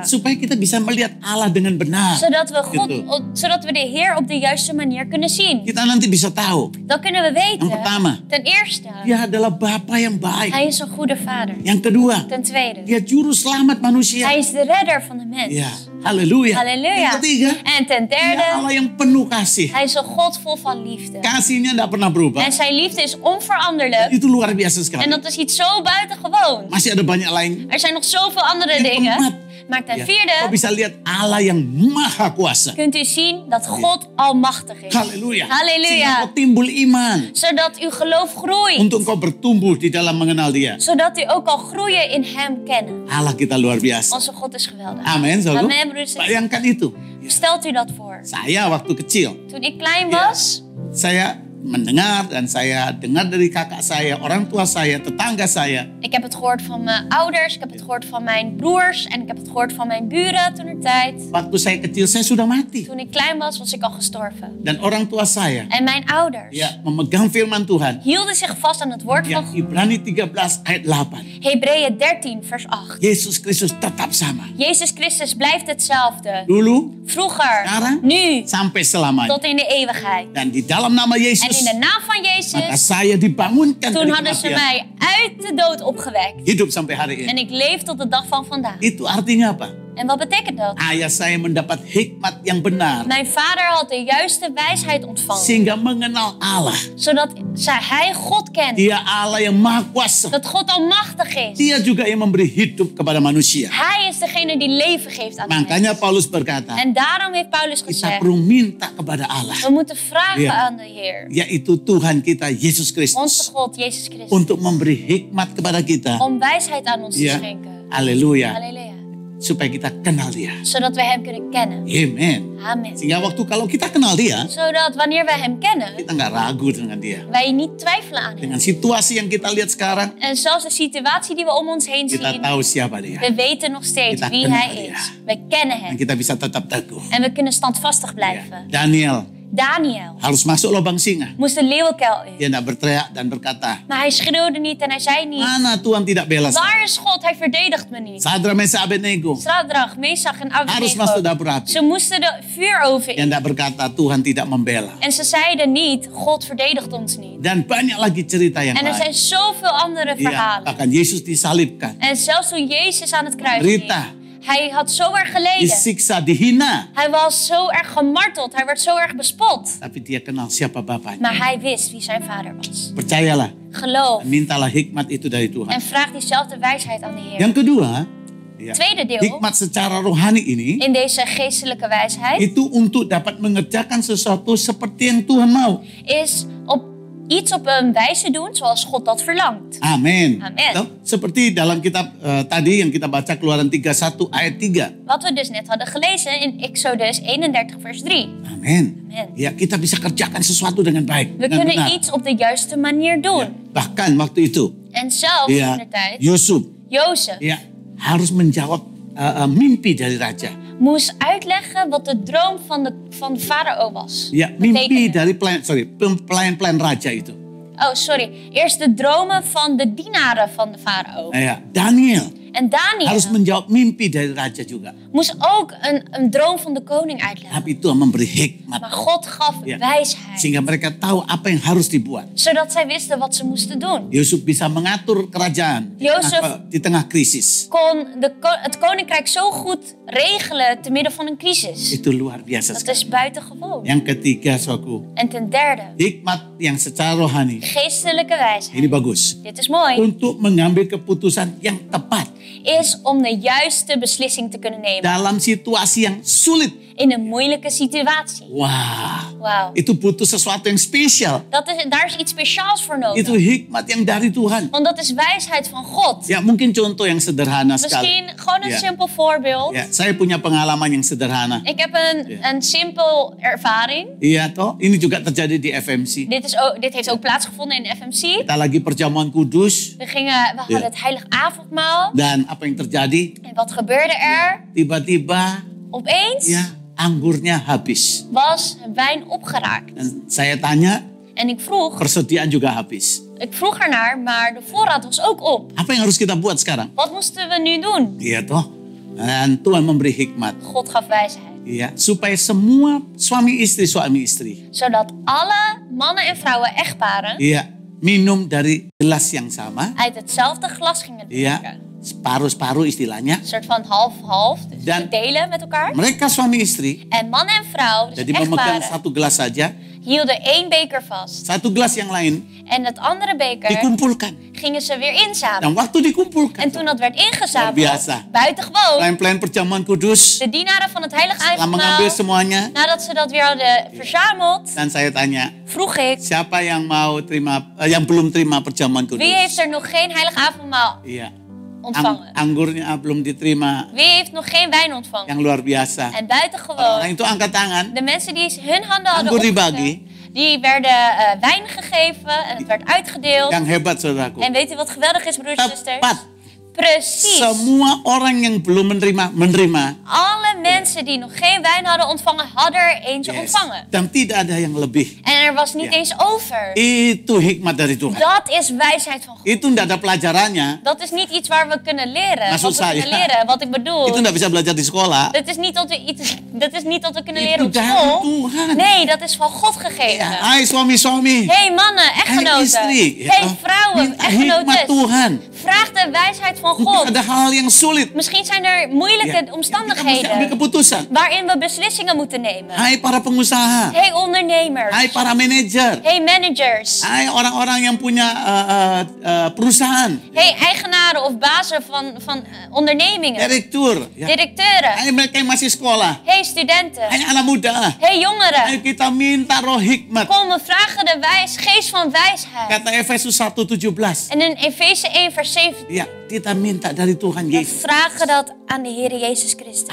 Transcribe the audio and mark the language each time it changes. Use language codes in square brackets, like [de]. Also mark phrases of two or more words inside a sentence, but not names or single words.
[id] Supaya kita bisa melihat Allah dengan benar. [nl] Zodat we de Heer op de juiste manier kunnen zien. [id] Kita nanti bisa tahu. [nl] Dan kunnen we weten. [id] Yang pertama. [nl] Ten eerste. [id] Dia adalah Bapa yang baik. [nl] Hij is een goede vader. [id] Yang kedua. [nl] Ten tweede. [id] Dia juru selamat manusia. [nl] Hij is de redder van de mens. [id] Ya, haleluya. [nl] Halleluja. [id] Yang ketiga. [nl] En ten derde. [id] Dia Allah yang penuh kasih. [nl] Hij is een God vol van liefde. [id] Kasihnya tidak pernah berubah. [nl] En zijn liefde is onveranderlijk. [id] Itu luar biasa sekali. [nl] En dat is iets zo buitengewoon. [id] Masih ada banyak lain. [nl] Er zijn nog zoveel andere dingen. Maar ten vierde, [id] kau bisa lihat Allah yang maha kuasa. [nl] kunt u zien dat God almachtig is. [id] Haleluya. [nl] Halleluja. [id] Sehingga kau timbul iman. [nl] Zodat uw geloof groeit. [id] Untuk kau bertumbuh di dalam mengenal dia. [nl] Zodat u ook al groeien in hem kennen. [id] Allah kita luar biasa. [nl] Onze God is geweldig. [id] Amin. [nl] Amen, broeders. [id] Bayangkan itu. [nl] Stelt u dat voor. [id] Saya waktu kecil. [nl] Toen ik klein was, [id] Saya mendengar dan saya dengar dari kakak saya, orang tua saya, tetangga saya. [nl] Ik heb het gehoord van mijn ouders, ik heb het gehoord van mijn broers en ik heb het gehoord van mijn buren toentertijd. [id] Waktu saya kecil saya sudah mati. [nl] Toen ik klein was, was ik al gestorven. [id] Dan orang tua saya [nl] En mijn ouders [id] ya memegang firman Tuhan. [nl] hielden zich vast aan het woord [id] Ya, [nl] van God. [id] Ibrani 13 ayat 8. [nl] Hebreeën 13 vers 8. [id] Yesus Kristus tetap sama. [nl] Jezus Christus blijft hetzelfde. [id] Dulu, [nl] Vroeger, [id] sekarang, [nl] nu, [id] sampai selamanya. [nl] tot in de eeuwigheid. [id] Dan di dalam nama [nl] En in [id] Yesus, [nl] de naam van [id] maka [nl] Jezus, [id] saya dibangunkan [nl] toen [id] dari [nl] hadden ze [id] kematian. [nl] mij uit de dood opgewekt. [id] Hidup sampai hari ini. [nl] En ik leef tot de dag van vandaag. [id] Itu artinya apa? [nl] En wat betekent dat? [id] Ayah saya mendapat hikmat yang benar. [nl] Mijn vader had de juiste wijsheid ontvangen. [id] Sehingga mengenal Allah. [nl] Zodat hij God kent. [id] Dia Allah yang maha kuasa. [nl] Dat God almachtig is. [id] Dia juga yang memberi hidup kepada manusia. [nl] Hij is degene die leven geeft aan de [id] Makanya [nl] mens. [id] Paulus berkata, [nl] En daarom heeft Paulus [id] kita [nl] gezegd, [id] perlu minta kepada Allah. [nl] we moeten vragen Ja. aan de Heer. [id] Yaitu Tuhan kita, Yesus [nl] Onze [id] Kristus. [nl] God, Jezus Christus. [id] Untuk memberi hikmat kepada kita. [nl] Om wijsheid aan ons te [id] Ya. [nl] schenken. [id] Haleluya. [nl] Halleluja. [id] Supaya kita kenal dia. [nl] Zodat we hem kunnen kennen. [id] Amen. [nl] Amen. [id] Sehingga waktu kalau kita kenal dia, [nl] Zodat wanneer wij hem kennen, [id] kita nggak ragu dengan dia. [nl] wij niet twijfelen aan hem. [id] Dengan situasi yang kita lihat sekarang, [nl] En zelfs de situatie die we om ons heen [id] kita [nl] zien, [id] tahu siapa dia. [nl] we weten nog steeds [id] Kita [nl] wie [id] kenal [nl] hij [id] dia. [nl] is. We kennen [id] Dan [nl] hem. [id] kita bisa tetap teguh. [nl] En we kunnen standvastig [id] Ya. [nl] blijven. [id] Daniel [nl] Daniel [id] harus masuk lubang singa. [nl] moest de leeuwenkuil in. [id] Dia tidak berteriak dan berkata, [nl] Maar hij schreeuwde niet en hij zei niet, [id] mana Tuhan tidak bela saya? [nl] waar is God? Hij verdedigt me niet. [id] Sadra, Mesa, Abednego [nl] Shadrach, Mesach en [id] harus masuk [nl] Abednego. [id] dapur api. [nl] Ze moesten de vuuroven [id] Dia [nl] in. [id] tidak berkata Tuhan tidak membela. [nl] En ze zeiden niet, God verdedigt ons niet. [id] Dan banyak lagi cerita yang [nl] En er [id] lain. [nl] zijn zoveel andere [id] Ya, [nl] verhalen. [id] bahkan Yesus disalibkan, [nl] En zelfs toen Jezus aan het kruis Rita. ging, hij had zo erg geleden. [id] disiksa, dihina. [nl] Hij was zo erg gemarteld. Hij werd zo erg bespot. [id] Tapi dia kenal siapa Bapaknya. [nl] Maar hij wist wie zijn vader was. [id] Percayalah, [nl] Geloof. [id] mintalah hikmat itu dari Tuhan. [nl] En vraag diezelfde wijsheid aan de Heer. [id] Yang kedua, ya, [nl] Tweede deel [id] hikmat secara rohani ini [nl] in deze geestelijke wijsheid [id] itu untuk dapat mengerjakan sesuatu seperti yang Tuhan mau. [nl] is iets op een wijze doen zoals God dat verlangt. [id] Amin. Amin. Loh, seperti dalam kitab tadi yang kita baca Keluaran 31 ayat 3. [nl] Wat we dus net hadden gelezen in Exodus 31 vers 3. [id] Amin. Amin. Ya, kita bisa kerjakan sesuatu dengan baik, [nl] We [id] dengan [nl] kunnen [id] benar. [nl] iets op de juiste manier doen. [id] Ya, bahkan waktu itu, [nl] En zelfs [id] ya, [nl] in de tijd, [id] Yusuf [nl] Jozef [id] ya harus menjawab mimpi dari raja. [nl] moest uitleggen wat de droom van de farao was. [id] Ya, mimpi [nl] Betekende. [id] dari pelayan-pelayan raja itu. [en] Oh, sorry. [nl] Eerst de dromen van de dienaren van de farao. [id] Ya, Daniel [nl] En Daniel [id] harus menjawab mimpi dari raja juga. [nl] moest ook een droom van de koning uitleggen. [id] Tapi Tuhan memberi hikmat. [nl] Maar God gaf [id] Ya, [nl] wijsheid. [id] sehingga mereka tahu apa yang harus dibuat. [nl] Zodat zij wisten wat ze moesten doen. [id] Yusuf bisa mengatur kerajaan [nl] Yusuf [id] di tengah krisis. [nl] Kon het koninkrijk zo goed regelen te midden van een crisis. [id] Itu luar biasa [nl] Dat [id] sekali. [nl] is buitengewoon. [id] Yang ketiga, saudaraku, [nl] En ten derde, [id] hikmat yang secara rohani. [nl] geestelijke wijsheid. [id] Ini bagus. [nl] Dit is mooi. [id] Untuk mengambil keputusan yang tepat [nl] Is om de juiste beslissing te kunnen nemen. [id] dalam situasi yang sulit. [nl] In een moeilijke situatie. [id] Wah, [nl] Wauw. [id] itu butuh sesuatu yang spesial. [nl] Daar is iets speciaals voor nodig. [id] Itu hikmat yang dari Tuhan. [nl] Want dat is wijsheid van God. [id] Ya, mungkin contoh yang sederhana sekali. [nl] Misschien gewoon een Ja. simpel voorbeeld. [id] Ya, saya punya pengalaman yang sederhana. [nl] Ik heb een simpel ervaring. [id] Iya toh, ini juga terjadi di FMC. [nl] Dit heeft ook plaatsgevonden in de FMC. [id] Kita lagi perjamuan kudus [nl] We hadden het heilig avondmaal. [id] dan apa yang terjadi? [nl] En wat gebeurde er? [id] Tiba-tiba [nl] Opeens [id] ya anggurnya habis. [nl] was wijn opgeraakt. [id] Dan saya tanya, [nl] En ik vroeg [id] persediaan juga habis. [nl] ernaar, maar de voorraad was ook op. [id] Apa yang harus kita buat sekarang? [nl] Wat moesten we nu doen? [id] Iya toh. Dan Tuhan memberi hikmat. [nl] God gaf wijsheid. [id] Ya, supaya semua suami istri, [nl] Zodat alle mannen en vrouwen, echtparen, [id] iya, minum dari gelas yang sama. [nl] uit hetzelfde glas gingen [id] Iya, [nl] drinken. [id] separuh-separuh istilahnya. [nl] Een soort van half-half, dus [id] Dan- [nl] delen met elkaar. [id] Mereka suami istri, [nl] En man en vrouw, dus [id] jadi memegang [nl] echtparen, [id] satu gelas saja. [nl] hielden één beker vast. [id] Satu gelas yang lain [nl] En het andere beker [id] dikumpulkan. [nl] gingen ze weer inzamelen. [id] Dan waktu dikumpulkan, [nl] En toen dat werd [id] Luar [nl] ingezameld, [id] biasa. [nl] buitengewoon, [id] pelayan-pelayan perjamuan kudus [nl] de dienaren van het heilig [id] telah mengambil [nl] avondmaal, [id] semuanya. [nl] nadat ze dat weer hadden verzameld, [id] Dan saya tanya, [nl] vroeg ik, [id] siapa yang mau terima, yang belum terima perjamuan kudus? [nl] wie heeft er nog geen heilig avondmaal [id] Iya. [nl] ontvangen? [id] Anggurnya belum diterima, [nl] Wie heeft nog geen wijn ontvangen? [id] yang luar biasa. [nl] En [id] Orang [nl] buitengewoon, [id] itu angkat tangan, [nl] de mensen die hun handen hadden [id] anggur dibagi. [nl] opgelegd Die werden wijn gegeven en het werd uitgedeeld. [id] Yang hebat saudaraku. [nl] En weet u wat geweldig is, broers en zusters? [id] Tepat. [nl] Precies. [id] Semua orang yang belum menerima. [nl] Alle mensen die nog geen wijn hadden ontvangen, hadden er eentje [en] Yes. [nl] ontvangen. [id] Dan tidak ada yang lebih. [nl] En er was niet Ja. eens over. [id] Itu hikmat dari Tuhan. [nl] Dat is wijsheid van God. [id] Itu tidak ada pelajarannya. [nl] Dat is niet iets waar we kunnen leren. [id] Maksud [nl] Wat we kunnen [id] saya, [nl] leren. Wat ik bedoel. [id] Itu tidak bisa belajar di sekolah. [nl] Dat is niet dat we kunnen leren [id] Itu [nl] op [id] dari [nl] school. [id] Tuhan. [nl] Nee, dat is van God gegeven. [id] Ya, hai suami-suami. [nl] Hey mannen, [id] Hai [nl] echtgenoten. [id] istri. Ya, [nl] Hey vrouwen, [id] minta hikmat [nl] echtgenotes. [id] Tuhan. [nl] Vraag de wijsheid van [id] Mungkin [nl] God. [id] ada hal yang sulit. [nl] Misschien zijn er moeilijke [id] Ya, kita mesti ambil [nl] omstandigheden [id] keputusan. [nl] waarin we beslissingen moeten nemen. [id] Hai para pengusaha. [nl] Hey ondernemers. [id] Hai para manajer. [nl] Hey managers. [id] Hai orang-orang yang punya perusahaan. [nl] Hey eigenaren of bazen van ondernemingen. [id] Direktur. Ya. [nl] Directeuren. [id] Hai mereka yang masih sekolah. [nl] Hey studenten. [id] Hai anak muda. [nl] Hey jongeren. [id] Ayo kita minta roh hikmat. [nl] Kom, we vragen de geest van wijsheid. [id] Kata Efesus 1:17. [nl] En in Efeze 1 vers 17 [id] Ya, kita minta dari Tuhan [nl] we [id] Yesus. [nl] vragen dat aan de Heer Jezus Christus.